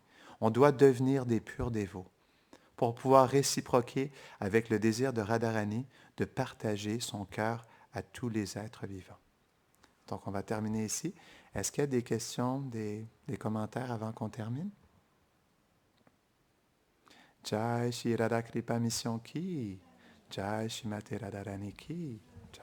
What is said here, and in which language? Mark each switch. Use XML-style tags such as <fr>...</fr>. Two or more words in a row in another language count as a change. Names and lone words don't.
<fr>On doit devenir des purs dévots pour pouvoir réciproquer avec le désir de Radharani de partager son cœur à tous les êtres vivants. Donc, on va terminer ici. Est-ce qu'il y a des questions, des commentaires avant qu'on termine?</fr> <hi>Jai Shri Radha Kripa Mission ki, Jai Shrimati Radharani ki.</hi>